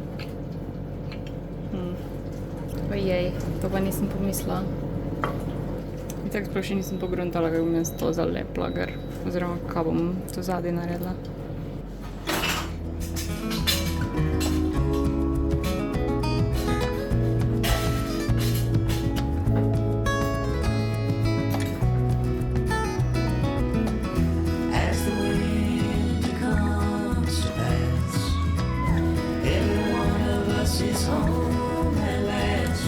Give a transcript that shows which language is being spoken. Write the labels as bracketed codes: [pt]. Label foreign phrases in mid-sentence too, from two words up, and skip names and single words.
[sl] Ojej, to pa nisem pomislila. In tako sploh še nisem pogruntala, kako bom jaz to zalepla, oziroma kako bom to zadaj naredila. [en] As the wind comes to pass, every one of us is home at last.